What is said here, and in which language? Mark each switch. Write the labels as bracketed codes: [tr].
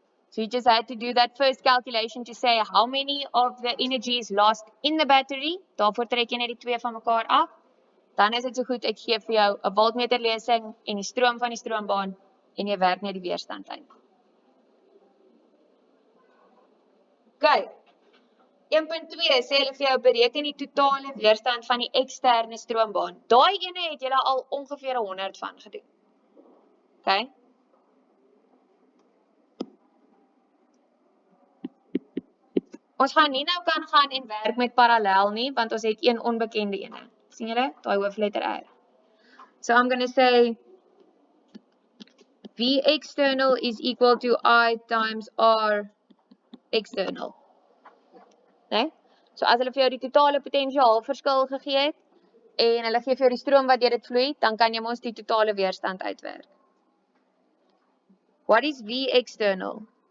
[en] So you just had to do that first calculation to say how many of the energy is lost in the battery. [af] Daarvoor trek jy net die twee van mekaar af. Dan is dit so goed, ek gee vir jou 'n voltmeter lesing en die stroom van die stroombaan en jy werk net die weerstand uit. Okay. 1.2 sê hulle vir jou bereken die totale weerstand van die eksterne stroombaan. Daai ene het julle al ongeveer 100 van gedoen. Okay? Ons gaan nie nou kan gaan en werk met parallel nie, want ons het een onbekende ene. Sien julle? Daai hoofletter R. [en] So I'm going to say V external is equal to I times R external. [af] Nee? So as hulle vir jou die totale potensiaal verskil gegee het en hulle gee vir jou die stroom wat deur dit vloei, dan kan jy mos die totale weerstand uitwerk. [en] What is V external?